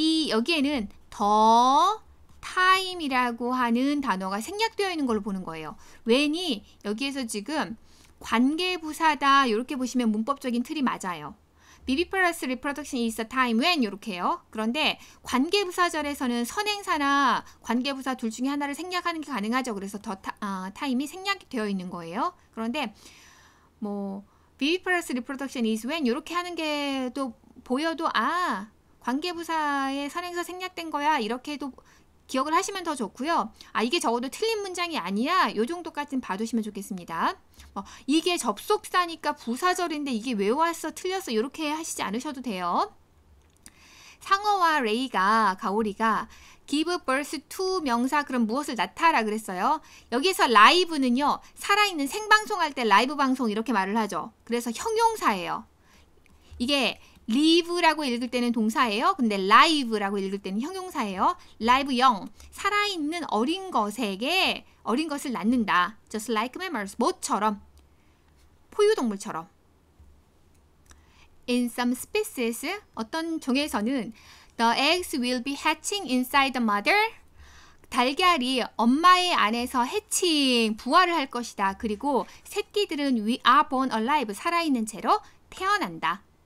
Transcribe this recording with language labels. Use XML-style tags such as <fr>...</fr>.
<ko>여기에는 더 time이라고 하는 단어가 생략되어 있는 걸로 보는 거예요. when이 여기에서 지금 관계부사다 이렇게 보시면 문법적인 틀이 맞아요.</ko> <en>Viviparous reproduction is a time when</en> <ko>이렇게요. 그런데 관계부사절에서는 선행사나 관계부사 둘 중에 하나를 생략하는 게 가능하죠. 그래서 더 time이 생략되어 있는 거예요. 그런데 뭐</ko> <en>Viviparous reproduction is when</en> <ko>이렇게 하는 게 또 보여도 관계부사의 선행사 생략된 거야 이렇게도 기억을 하시면 더 좋고요. 이게 적어도 틀린 문장이 아니야. 요 정도까지는 봐두시면 좋겠습니다. 이게 접속사니까 부사절인데 이게 왜 왔어? 틀렸어? 이렇게 하시지 않으셔도 돼요. 상어와 레이가, 가오리가</ko> <en>give birth to</en> <ko>명사 그럼 무엇을 낳다라 그랬어요. 여기서 live는요. 살아있는 생방송할 때 라이브 방송 이렇게 말을 하죠. 그래서 형용사예요. 이게 live라고 읽을 때는 동사예요. 근데 live라고 읽을 때는 형용사예요.</ko> <en>live young,</en> <ko>살아있는 어린 것에게 어린 것을 낳는다.</ko> <en>just like mammals,</en> <ko>모처럼, 포유동물처럼.</ko> <en>In some species,</en> <ko>어떤 종에서는</ko> <en>the eggs will be hatching inside the mother.</en> <ko>달걀이 엄마의 안에서 해칭, 부화를 할 것이다. 그리고 새끼들은</ko> <en>we are born alive,</en> <ko>살아있는 채로 태어난다.</ko>